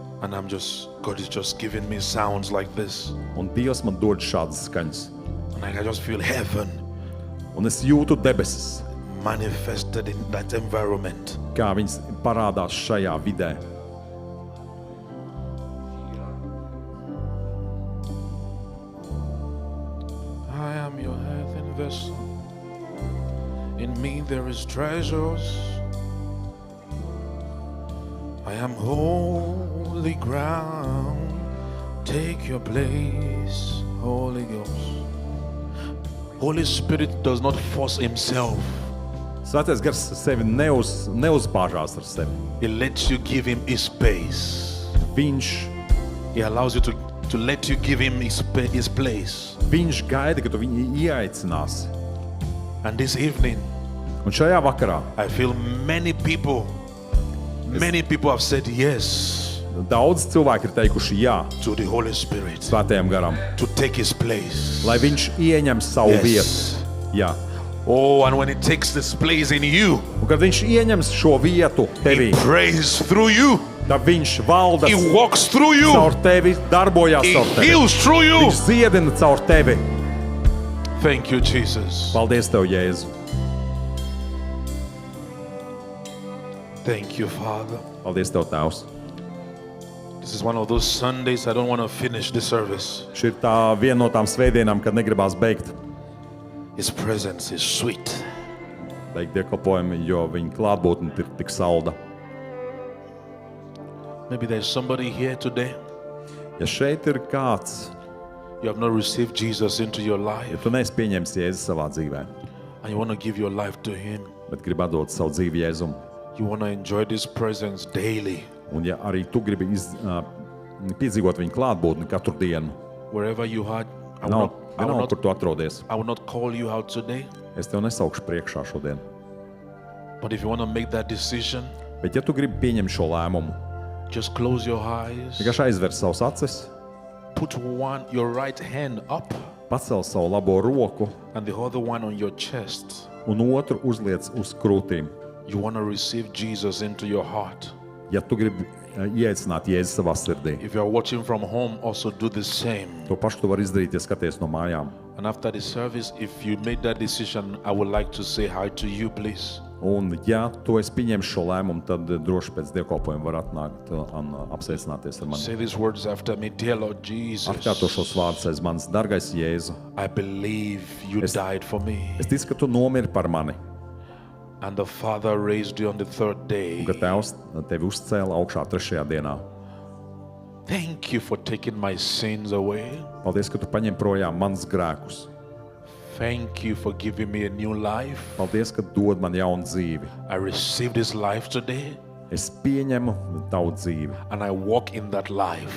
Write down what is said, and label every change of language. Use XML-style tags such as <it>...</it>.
<en>and God is just giving me sounds like this.</en> <lv>un Dievs man dod šādas skaņas.</lv> <en>And I just feel heaven</en> <lv>Un es jūtu debesis,</lv> <en>manifested in that environment.</en> <lv>kā viņas parādās šajā vidē.</lv> <en>I am your earthen vessel. In me there is treasures. I am holy ground. Take your place, Holy Ghost. Holy Spirit does not force himself.</en> <lv>Svētais gars sevi neuzbāžās ar sevi.</lv> <en>He lets you give him his space.</en> <lv>Viņš</lv> <en>He allows you to let you give him his place.</en> <lv>gaida, ka tu viņu ieaicināsi.</lv> <en>And this evening,</en> <lv>Un šajā vakarā</lv> <en>I feel many people have said yes</en> <lv>daudz cilvēki ir teikuši jā</lv> <en>to the Holy Spirit</en> <lv>Svētajam garam,</lv> <en>to take his place.</en> <lv>lai viņš ieņem savu</lv> <en>Yes.</en> <lv>vietu. Jā.</lv> <en>Oh, and when he takes this place in you,</en> <lv>Un kad viņš ieņems šo vietu tevī,</lv> <en>he prays through you.</en> <lv>tad viņš valda</lv> <en>He walks through you.</en> <lv>caur tevi, darbojās</lv> <en>He</en> <lv>caur tevi.</lv> <en>heals through you.</en> <lv>Viņš ziedina caur tevi.</lv> <en>Thank you, Jesus.</en> <lv>Paldies tev, Jēzu.</lv> <en>Thank you, Father.</en> <lv>Paldies tev, Tēvs.</lv> <en>This is one of those Sundays I don't want to finish the service.</en> <lv>Šī ir tā viena no tām svētdienām, kad negribās beigt</lv> <en>His presence is sweet.</en> <lv>dievkalpojumu, jo viņa klātbūtne ir tik salda.</lv> <en>Maybe there's somebody here today.</en> <lv>Ja šeit ir kāds,</lv> <en>You have not received Jesus into your life,</en> <lv>tu neesi pieņēmis Jēzu savā dzīvē,</lv> <en>and you want to give your life to Him.</en> <lv>bet gribi atdot savu dzīvi Jēzum,</lv> <en>You want to enjoy this presence daily,</en> <lv>un ja arī tu gribi piedzīvot viņa klātbūtni katru dienu,</lv> <en>wherever you are. I</en> <lv>nav,</lv> <en>will</en> <lv>vienalga,</lv> <en>not,</en> <lv>kur tu atrodies,</lv> <en>I will not call you out today,</en> <lv>es tev nesaukšu priekšā šodien.</lv> <en>but if you want to make that decision,</en> <lv>Bet ja tu gribi pieņemt šo lēmumu,</lv> <en>just close your eyes.</en> <lv>vienkārši aizver savus acis,</lv> <en>Put your right hand up</en> <lv>pacel savu labo roku</lv> <en>and the other one on your chest.</en> <lv>un otru uzliec uz krūtīm.</lv> <en>You want to receive Jesus into your heart.</en> <lv>Ja tu gribi ieaicināt Jēzu savā sirdī,</lv> <en>If you are watching from home, also do the same.</en> <lv>to pašu tu vari izdarīt, ja skaties no mājām.</lv> <en>And after the service, if you made that decision, I would like to say hi to you, please.</en> <lv>Un, ja tu esi pieņēmis šo lēmumu, tad droši pēc dievkalpojuma var atnākt un apsveicināties ar mani.</lv> <en>Say these words after me. Dear Lord Jesus,</en> <lv>Atkārto šos vārdus aiz manis, dargais Jēzu.</lv> <en>I believe you died for me.</en> <lv>Es ticu, ka tu nomiri par mani,</lv> <en>And the Father raised you on the third day.</en> <lv>un ka Tēvs tevi uzcēla augšā 3. dienā.</lv> <en>Thank you for taking my sins away.</en> <lv>Paldies, ka tu paņem projām mans grēkus.</lv> <en>Thank you for giving me a new life.</en> <lv>Paldies, ka dod man jaunu dzīvi.</lv> <en>I received this life today,</en> <lv>Es pieņemu tavu dzīvi,</lv> <en>and I walk in that life.</en>